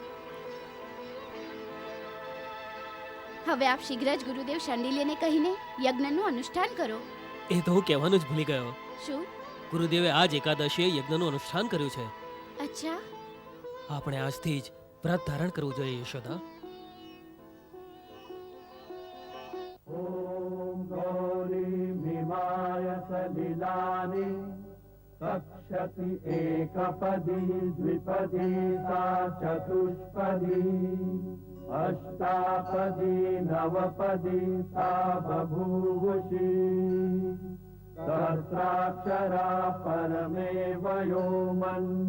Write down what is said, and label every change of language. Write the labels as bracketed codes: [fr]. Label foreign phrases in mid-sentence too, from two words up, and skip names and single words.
[gu] હવે આપ શીઘ્ર જ ગુરુદેવ શાંડિલ્યને કહીને યજ્ઞનું અનુષ્ઠાન કરો. એ તો હું કહેવાનું જ ભૂલી ગયો. શું? ગુરુદેવે આજ એકાદશીએ યજ્ઞનું અનુષ્ઠાન કર્યું છે. અચ્છા. આપણે આજથી જ વ્રત ધારણ કરવું જોઈએ યશોદા. [sa] सलिलानि कक्षति एकपदी द्विपदी सा चतुष्पदी अष्टापदी नवपदी सा बभूवुषी सहस्राक्षरा परमेव योमन्